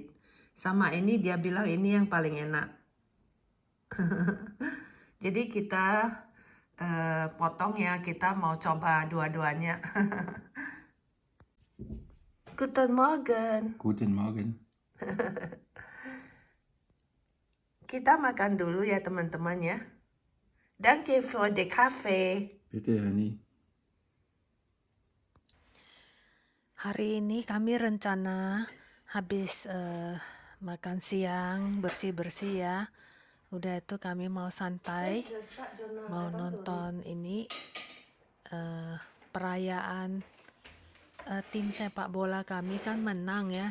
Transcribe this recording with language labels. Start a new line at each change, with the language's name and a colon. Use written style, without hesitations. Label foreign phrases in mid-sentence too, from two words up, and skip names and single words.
Indonesian: Sama ini dia bilang ini yang paling enak. Jadi kita potong ya, kita mau coba dua-duanya.
German: Guten Morgen. Guten Morgen.
Indonesian: Kita makan dulu ya teman-teman ya.
German: Danke für den Kaffee. Bitte, Annie.
Indonesian: Hari ini kami rencana habis makan siang, bersih-bersih ya. Udah itu kami mau santai, mau nonton ini perayaan tim sepak bola kami kan menang ya.